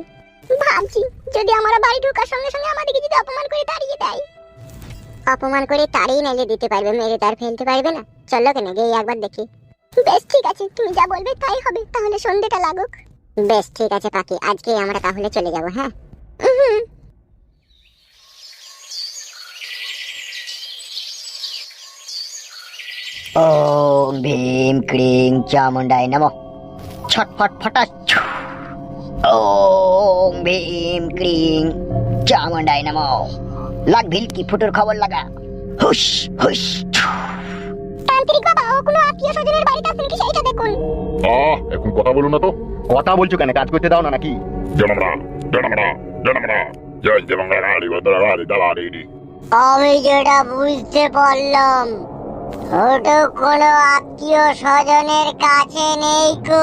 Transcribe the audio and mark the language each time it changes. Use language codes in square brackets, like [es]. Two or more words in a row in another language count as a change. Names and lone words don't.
[bn] ভাবছি যদি আমার বাড়ি ঢোকার সঙ্গে সঙ্গে আমাদেরকে যদি অপমান করে তাড়িয়ে দেয়। অপমান করে তাড়িয়ে নাইলে দিতে পারবে, মেরে তার ফেলতে পারবে না। চলো কেন গিয়ে একবার দেখি। বেশ ঠিক আছে, তুমি যা বলবে তাই হবে, তাহলে সন্ধ্যেটা লাগুক। বেশ ঠিক আছে পাখি, আজকে আমরা তাহলে চলে যাব। হ্যাঁ। [sa] ओम भीम क्लीं चामुंडाय नमः। छटफट फटाच। ओम भीम क्लीं चामुंडाय नमः। [bn] লাগ ভিল কি ফুটোর খবর লাগা। হুশ হুশ। তান্ত্রিক বাবা, ও কোনো আত্মীয় স্বজনের বাড়িতে আছেন কি সেইটা দেখুন। এখন কথা বলো না তো। কথা বলছো কেন? কাজ করতে দাও না নাকি? আমি যেটা বুঝতে পারলাম, ছোট কোনো আত্মীয় স্বজনের কাছে নেই কো।